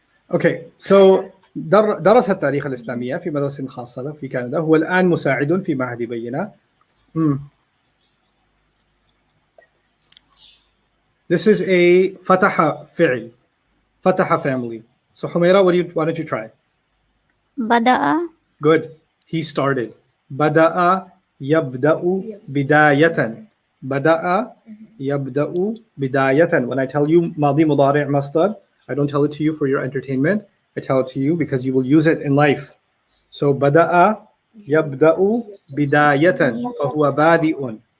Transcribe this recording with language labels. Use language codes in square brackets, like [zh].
[en] Okay, so [ar] درس التاريخ الإسلامية في مدرسة خاصة في كندا. هو الآن مساعد في معهد بينة. [en] This is a [ar] فتح فعل. [en] فتح family. So Humaira, why don't you try? [ar] بدأ [en] Good. He started. [ar] بدأ يبدأ بداية. بدأ يبدأ بداية. [en] When I tell you [ar] ماضي مضارع مصدر, [en] I don't tell it to you for your entertainment. I tell it to you because you will use it in life. [ar] So بدأ يبدأ بداية فهو بادئ.